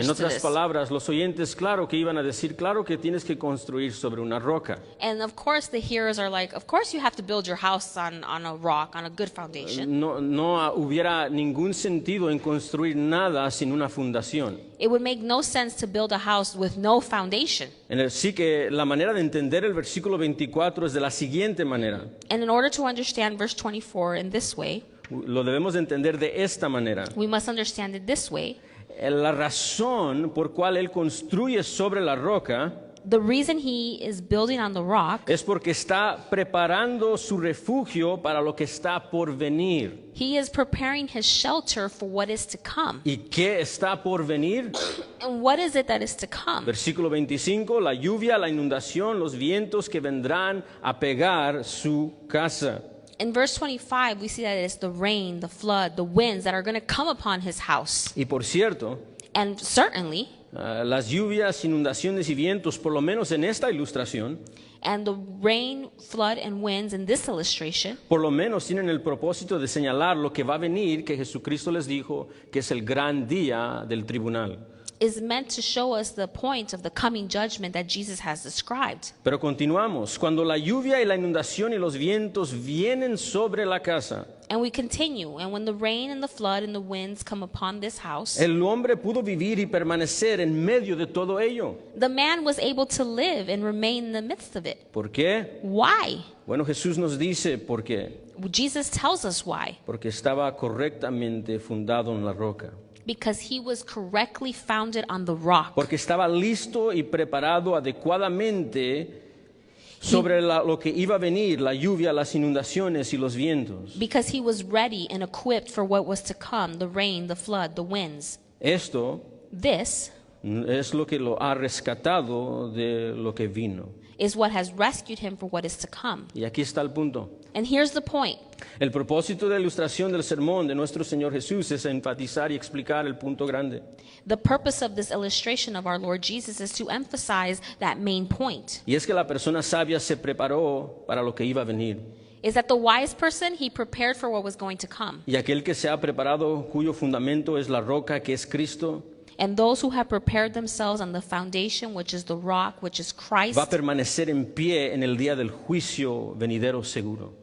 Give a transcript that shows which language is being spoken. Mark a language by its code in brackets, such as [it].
[es] En [en] to [es] otras [en] this. [es] palabras, los oyentes, claro que iban a decir, claro que tienes que construir sobre una roca. [en] And of course, the hearers are like, of course you have to build your house on a rock, on a good foundation. [es] No hubiera ningún sentido en construir nada sin una fundación. [en] It would make no sense to build a house with no foundation. [es] Sí que la manera de entender el versículo 24 es de la siguiente manera. [en] And in order to understand verse 24 in this way, [es] Lo debemos de entender de esta manera. [en] we must understand it this way. [es] La razón por cual él construye sobre la roca [en] The reason he is building on the rock, [es] es porque está preparando su refugio para lo que está por venir. [en] he is preparing his shelter for what is to come. [es] ¿Y qué está por venir? [en] And what is it that is to come? [es] Versículo 25, la lluvia, la inundación, los vientos que vendrán a pegar su casa. [en] In verse 25, we see that it's the rain, the flood, the winds that are going to come upon his house. [es] Y por cierto, [en] And certainly, [es] las lluvias, inundaciones y vientos, por lo menos en esta ilustración, [en] and the rain, flood, and winds in this illustration, [es] por lo menos tienen el propósito de señalar lo que va a venir, que Jesucristo les dijo que es el gran día del tribunal. [en] is meant to show us the point of the coming judgment that Jesus has described. [es] Pero continuamos. Cuando la lluvia y la inundación y los vientos vienen sobre la casa, [en] And we continue, and when the rain and the flood and the winds come upon this house, [es] el hombre pudo vivir y permanecer en medio de todo ello. [en] the man was able to live and remain in the midst of it. [es] ¿Por qué? [en] Why? [es] Bueno, Jesús nos dice por qué. [en] Jesus tells us why. [es] Porque estaba correctamente fundado en la roca. [en] Because he was correctly founded on the rock. [es] Porque estaba listo y preparado adecuadamente sobre lo que iba a venir, la lluvia, las inundaciones y los vientos. [en] Because he was ready and equipped for what was to come, the rain, the flood, the winds. [es] Esto [en] This [es] es lo que lo ha rescatado de lo que vino. [en] is what has rescued him for what is to come. [es] Y aquí está el punto. [en] And here's the point. [es] El propósito de la ilustración del sermón de nuestro Señor Jesús es enfatizar y explicar el punto grande. [en] The purpose of this illustration of our Lord Jesus is to emphasize that main point. [es] Y es que la persona sabia se preparó para lo que iba a venir. [en] Is that the wise person, he prepared for what was going to come. [es] Y aquel que se ha preparado, cuyo fundamento es la roca que es Cristo, [en] And those who have prepared themselves on the foundation, which is the rock, which is Christ, [es] va a permanecer en pie en el día del juicio venidero seguro.